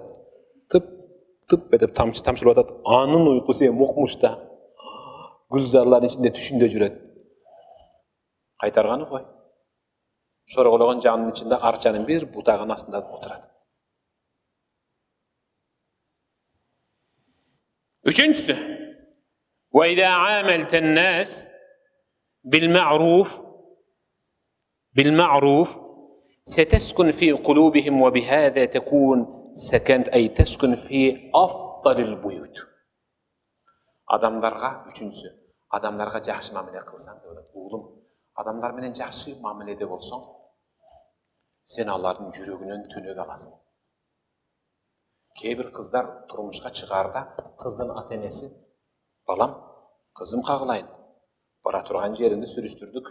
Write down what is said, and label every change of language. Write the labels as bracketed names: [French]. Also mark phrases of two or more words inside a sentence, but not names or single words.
[Kyrgyz] Тып этип тамчылап атат. Анын уйкусу мукмушта. Гүлзарлардын ичинде түшүндө жүрөт. Кайтарганы кой. Шоргологон жанын ичинде арчанын бир бутагынын астында отурат. Үчүнчүсү, [Arabic] وإذا عاملت الناس بالمعروف ستسكن في قلوبهم وبهذا تكون سكنت أي تسكن في أفضل البيوت. [Kyrgyz] Адамдарга үчүнчүсү, адамдарга жакшы мамиле кылсаң деп атат. Уулум, адамдар менен жакшы мамиледе болсоң, сен алардын жүрөгүнөн түнөк аласың. Кээ бир кыздар турмушка чыгарда, кыздын ата-энеси, балам, кызым кагылайын, бара турган жериңди сүрүштүрдүк.